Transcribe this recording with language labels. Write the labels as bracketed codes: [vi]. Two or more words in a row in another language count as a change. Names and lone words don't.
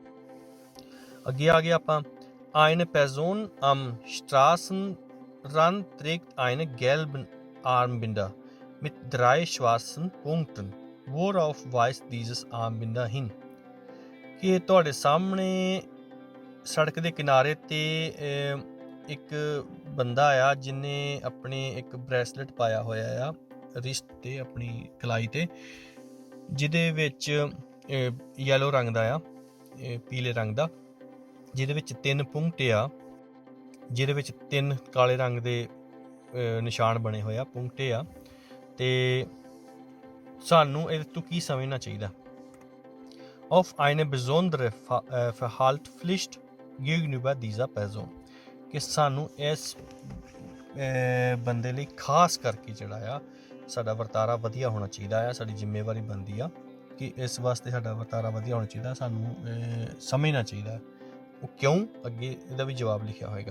[pa] ਅੱਗੇ ਆ ਗਏ ਆਪਾਂ। [de] Eine Person am Straßenrand trägt einen gelben Armbinder mit 3 schwarzen Punkten। Worauf weist dieses Armbinder hin। [pa] ਕਿ ਤੁਹਾਡੇ ਸਾਹਮਣੇ ਸੜਕ ਦੇ ਕਿਨਾਰੇ ਤੇ ਇੱਕ ਬੰਦਾ ਆ ਜਿਹਨੇ ਆਪਣੇ ਇੱਕ ਬ੍ਰੈਸਲੇਟ ਪਾਇਆ ਹੋਇਆ ਆ ਰਿਸਟ ਤੇ, ਆਪਣੀ ਕਲਾਈ ਤੇ, ਜਿਹਦੇ ਵਿੱਚ ਯੈਲੋ ਰੰਗ ਦਾ ਆ, ਪੀਲੇ ਰੰਗ ਦਾ, ਜਿਹਦੇ ਵਿੱਚ 3 ਪੁੰਗਟੇ ਆ, ਜਿਹਦੇ ਵਿੱਚ 3 ਕਾਲੇ ਰੰਗ ਦੇ ਨਿਸ਼ਾਨ ਬਣੇ ਹੋਏ ਆ, ਪੁੰਗਟੇ ਆ। ਤੇ ਸਾਨੂੰ ਇਹਦੇ ਤੋਂ ਕੀ ਸਮਝਣਾ ਚਾਹੀਦਾ। [de] Auf eine besondere Verhaltenspflicht gegenüber dieser Person। [pa] ਕਿ ਸਾਨੂੰ ਇਸ ਬੰਦੇ ਲਈ ਖਾਸ ਕਰਕੇ ਜਿਹੜਾ ਆ ਸਾਡਾ ਵਰਤਾਰਾ ਵਧੀਆ ਹੋਣਾ ਚਾਹੀਦਾ ਆ, ਸਾਡੀ ਜ਼ਿੰਮੇਵਾਰੀ ਬਣਦੀ ਆ ਕਿ ਇਸ ਵਾਸਤੇ ਸਾਡਾ ਵਰਤਾਰਾ ਵਧੀਆ ਹੋਣਾ ਚਾਹੀਦਾ, ਸਾਨੂੰ ਸਮਝਣਾ ਚਾਹੀਦਾ ਉਹ ਕਿਉਂ, ਅੱਗੇ ਇਹਦਾ ਵੀ ਜਵਾਬ ਲਿਖਿਆ ਹੋਏਗਾ।